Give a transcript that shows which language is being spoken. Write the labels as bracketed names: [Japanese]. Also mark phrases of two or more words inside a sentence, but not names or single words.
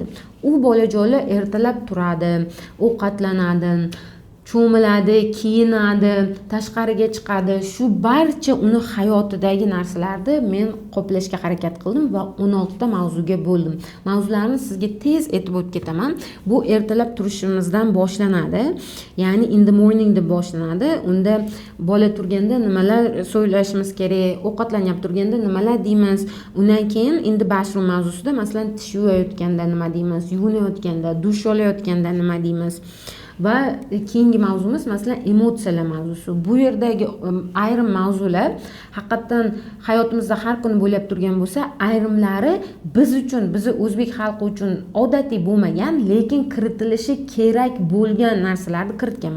[Uzbek] U bolajonlar ertalab turadi, ovqatlanadi, cho'miladi, kiyinadi, tashqariga chiqadi. Shu barcha uni hayotidagi narsalarni men qoplashga harakat qildim va 16 ta mavzuga bo'ldim. Mavzularni sizga tez aytib o'tib ketaman. Bu ertalab turishimizdan boshlanadi. Ya'ni [English] in the morning [Uzbek] deb boshlanadi. Unda bola turganda nimalar so'ylashimiz kerak, ovqatlanyap turganda nimalar deymiz. Undan keyin [English] in the bathroom [Uzbek] mavzusida, masalan, tish yuvayotganda nima deymiz, yuvinayotganda, dush olayotganda nima deymiz. Va keyingi mavzumiz masalan emotsiyalar mavzusi. Bu yerdagi ayrim mavzular haqiqatan hayotimizda har kuni bo'lib turgan bo'lsa, ayrimlari biz uchun, bizi o'zbek xalqi uchun odatiy bo'lmagan, lekin kiritilishi kerak bo'lgan narsalarni kiritganman.